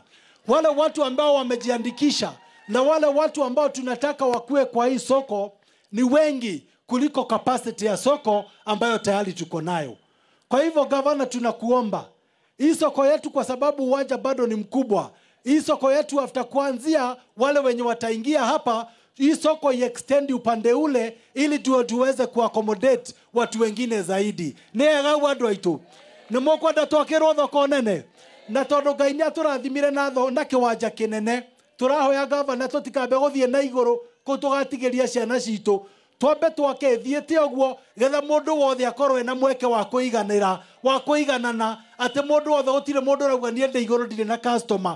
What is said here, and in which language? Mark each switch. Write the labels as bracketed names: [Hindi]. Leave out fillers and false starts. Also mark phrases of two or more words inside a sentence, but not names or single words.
[Swahili] Wale watu ambao wamejiandikisha na wale watu ambao tunataka wakue kwa hii soko ni wengi kuliko capacity ya soko ambayo tayari tuko nayo. Kwa hivyo governor, tunakuomba hii soko yetu, kwa sababu uwanja bado ni mkubwa, hii soko yetu after kuanzia wale wenye wataingia hapa, hii soko extend upande ule ili tuweze kuaccommodate watu wengine zaidi. [Kikuyu] Nega wadu aitu nĩ mũkwenda twakĩrwo thoko nene, na tondũ Ngai nĩ atũrathimire na kĩwanja kĩnene, tũrahoya gavana tũtikambe gũthiĩ na igũrũ kũu tũgatigĩria ciana citũ, twambe twake thiĩte ũguo getha mũndũ wothe akorwo ena mweke wa kũiganĩra wa kũiganana, atĩ mũndũ wothe gũtirĩ mũndũ ũrauga niĩ ndĩ igũrũ ndirĩ na customer.